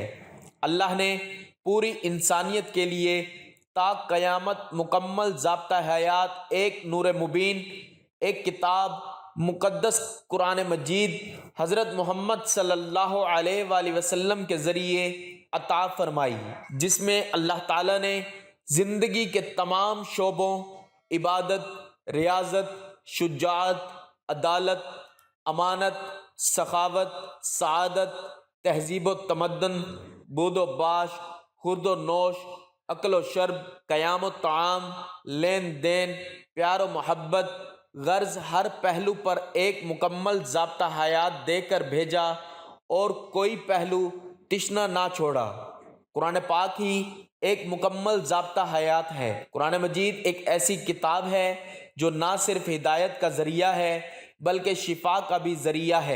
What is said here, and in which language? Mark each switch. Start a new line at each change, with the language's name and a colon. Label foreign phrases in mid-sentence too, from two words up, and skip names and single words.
Urdu: اللہ نے پوری انسانیت کے لیے تا قیامت مکمل ضابطہ حیات، ایک نور مبین، ایک کتاب مقدس قرآن مجید حضرت محمد
Arabic: صلی اللہ علیہ وآلہ وسلم
Urdu: کے ذریعے عطا فرمائی، جس میں اللہ تعالیٰ نے زندگی کے تمام شعبوں، عبادت، ریاضت، شجاعت، عدالت، امانت، سخاوت، سعادت، تہذیب و تمدن، بود و باش، خورد و نوش، اکل و شرب، قیام و طعام، لین دین، پیار و محبت، غرض ہر پہلو پر ایک مکمل ضابطہ حیات دے کر بھیجا اور کوئی پہلو تشنہ نہ چھوڑا۔ قرآن پاک ہی ایک مکمل ضابطہ حیات ہے۔ قرآن مجید ایک ایسی کتاب ہے جو نہ صرف ہدایت کا ذریعہ ہے بلکہ شفا کا بھی ذریعہ ہے۔